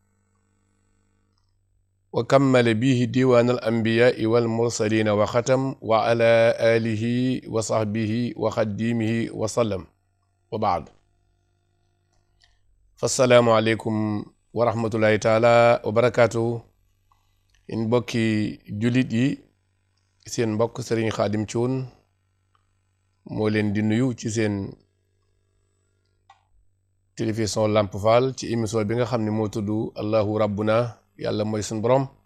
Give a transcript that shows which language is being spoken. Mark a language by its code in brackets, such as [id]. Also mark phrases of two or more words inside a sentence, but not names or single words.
[ar] وكمل به ديوان الأنبياء والمرسلين وختم وعلى آله وصحبه وخديمه وسلم وبعد فالسلام عليكم ورحمة الله تعالى وبركاته [wo] in bokki jullit yi seen mbokk Serigne Khadim Thioune moo leen di nuyu ci seen télévision Lamp Fall ci émission bi nga xam ne moo tudd Allahu Rabbuna yàlla mooy suñu borom